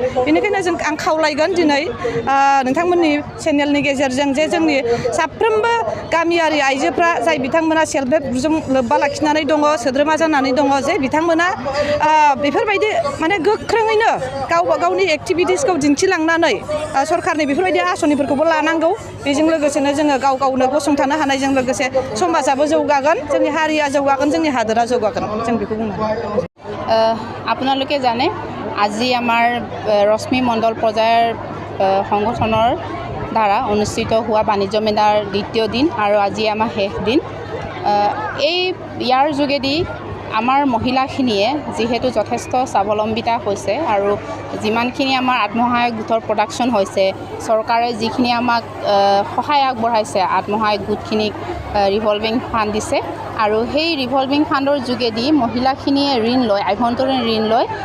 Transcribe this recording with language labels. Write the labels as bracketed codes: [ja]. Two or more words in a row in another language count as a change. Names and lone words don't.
[brx] बेनिखायनो आं खावलायगोन दिनै नोंथांमोननि चेनेलनि गेजेरजों जे जोंनि साफ्रोमबो गामियारि आइजोफ्रा जाय बिथांमोना [en] self help groupजों [brx] लोब्बा लाखिनानै दङ सोद्रोमा जानानै दङ जे बिथांमोना बेफोरबायदि माने गोख्रोङैनो गावबा गावनि एक्टिभिटिसखौ दिन्थिलांनानै सरकारनि बेफोरबायदि आसनिफोरखौबो लानांगौ बेजों लोगोसेनो जोङो गाव गावनो गसंथानो हानायजों लोगोसे समाजाबो जौगागोन जोंनि हारिया जौगागोन जोंनि हादोरा जौगागोन जों बेखौ बुंनो [as] আপোনালোকে জানে আজি আমাৰ ৰশ্মি মণ্ডল পৰ্যায়ৰ সংগঠনৰ দ্বাৰা অনুষ্ঠিত হোৱা বাণিজ্য মেলাৰ দ্বিতীয় দিন আৰু আজি আমাৰ শেষ দিন ইয়াৰ যোগেদি আমাৰ মহিলাখিনিয়ে যিহেতু যথেষ্ট স্বাৱলম্বিতা হৈছে আৰু যিমানখিনি আমাৰ আত্মসহায়ক গোটৰ প্ৰডাকশ্যন হৈছে চৰকাৰে যিখিনি আমাক সহায় আগবঢ়াইছে আত্মসহায়ক গোটখিনিক [en] revolving fund [as] দিছে আৰু সেই [en] revolving fundৰ [as] যোগেদি মহিলাখিনিয়ে ঋণ লয় আভ্যন্তৰীণ ঋণ লৈ